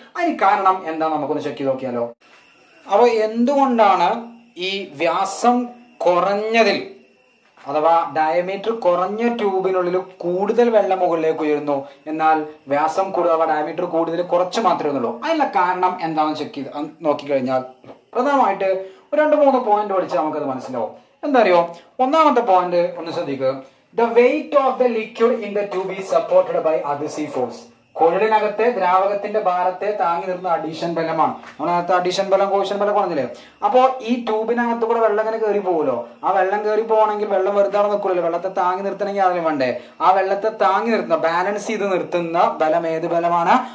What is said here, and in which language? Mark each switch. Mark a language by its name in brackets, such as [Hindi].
[Malayalam] അതിന് കാരണം എന്താ നമുക്കൊന്ന് ചെക്ക് ചെയ്ത് നോക്കിയാലോ. അപ്പൊ എന്തുകൊണ്ടാണ് ഈ വ്യാസം കുറഞ്ഞതിൽ അഥവാ ഡയമീറ്റർ കുറഞ്ഞ ട്യൂബിനുള്ളിൽ കൂടുതൽ വെള്ളം മുകളിലേക്ക് ഉയരുന്നു, എന്നാൽ വ്യാസം കൂടുതൽ അഥവാ ഡയമീറ്റർ കൂടുതൽ കുറച്ച് മാത്രമേ ഉള്ളൂ? അതിനുള്ള കാരണം എന്താണെന്ന് ചെക്ക് ചെയ്ത് നോക്കിക്കഴിഞ്ഞാൽ പ്രധാനമായിട്ട് 2-3 പോയിന്റ് പഠിച്ചാൽ നമുക്കത് മനസ്സിലാവും. എന്താ അറിയോ? ഒന്നാമത്തെ പോയിന്റ് ഒന്ന് ശ്രദ്ധിക്കുക. [English] The weight of the liquid in the tube is supported by adhesive force. [Malayalam] കുഴലിനകത്തെ ദ്രാവകത്തിന്റെ ഭാരത്തെ താങ്ങി നിർത്തുന്ന അഡീഷൻ ബലമാണ്. നമ്മളകത്ത് അഡീഷൻ ബലം കോഷൻ ബലം പറഞ്ഞില്ലേ. അപ്പോൾ ഈ ട്യൂബിനകത്ത് കൂടെ വെള്ളം ഇങ്ങനെ കയറി പോകുമല്ലോ. ആ വെള്ളം കയറി പോകണമെങ്കിൽ വെള്ളം വെറുതെ നിൽക്കില്ലല്ലോ. വെള്ളത്തെ താങ്ങി നിർത്തണമെങ്കിൽ അതിന് വേണ്ടേ. ആ വെള്ളത്തെ താങ്ങി നിർത്തുന്ന ബാലൻസ് ചെയ്ത് നിർത്തുന്ന ബലം ഏത് ബലമാണ്?